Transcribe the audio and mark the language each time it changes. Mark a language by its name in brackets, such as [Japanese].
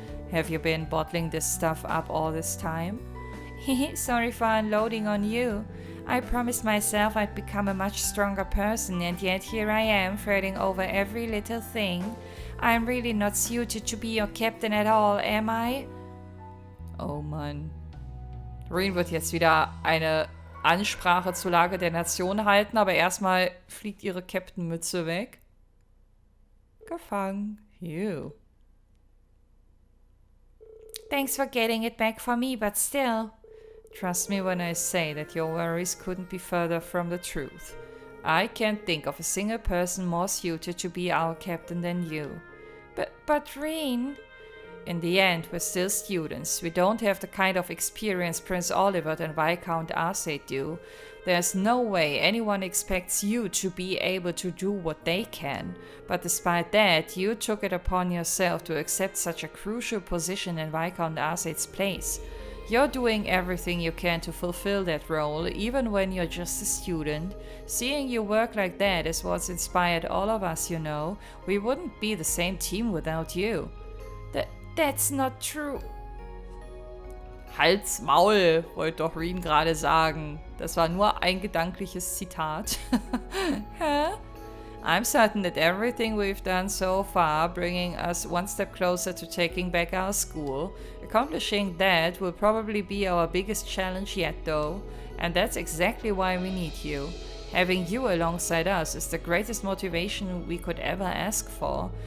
[English] Have you been bottling this stuff up all this time? Sorry for unloading on you. I promised myself I'd become a much stronger person, and yet here I am, fretting over every little thing. I'm really not suited to be your captain at all, am I? [German] Oh Mann. Reen wird jetzt wieder eine Ansprache zur Lage der Nation halten, aber erstmal fliegt ihre Captain-Mütze weg. Gefangen. You. [English] Thanks for getting it back for me, but still. Trust me when I say that your worries couldn't be further from the truth. I can't think of a single person more suited to be our captain than you. But Reen... In the end, we're still students. We don't have the kind of experience Prince Olivert and Viscount Arset do. There's no way anyone expects you to be able to do what they can. But despite that, you took it upon yourself to accept such a crucial position in Viscount Arset's place. You're doing everything you can to fulfill that role, even when you're just a student. Seeing you work like that is what's inspired all of us, you know. We wouldn't be the same team without you. That's not true. [German] Halt's Maul, wollte doch Reen gerade sagen. Das war nur ein gedankliches Zitat. [English] Huh? I'm certain that everything we've done so far, bringing us one step closer to taking back our school. Accomplishing that will probably be our biggest challenge yet though, and that's exactly why we need you. Having you alongside us is the greatest motivation we could ever ask for.